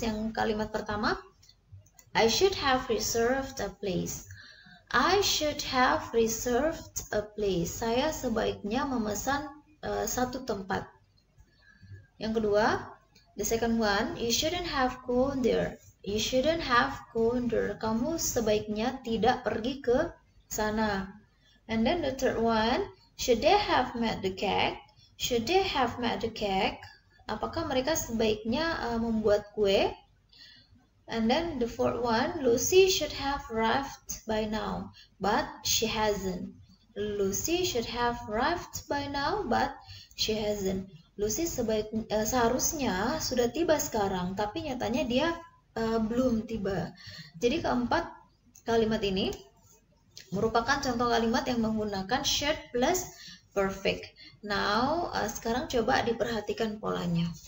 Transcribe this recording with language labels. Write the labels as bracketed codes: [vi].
[id] Yang kalimat pertama, [en] I should have reserved a place. I should have reserved a place. [id] Saya sebaiknya memesan satu tempat. Yang kedua, [en] the second one, you shouldn't have gone there. You shouldn't have gone there. [id] Kamu sebaiknya tidak pergi ke sana. [en] And then the third one, should they have made the cake? Should they have made the cake? [id] Apakah mereka sebaiknya membuat kue? [en] And then the fourth one, Lucy should have arrived by now, but she hasn't. Lucy should have arrived by now, but she hasn't. [id] Lucy seharusnya sudah tiba sekarang, tapi nyatanya dia belum tiba. Jadi keempat kalimat ini merupakan contoh kalimat yang menggunakan should plus perfect. Now, sekarang coba diperhatikan polanya.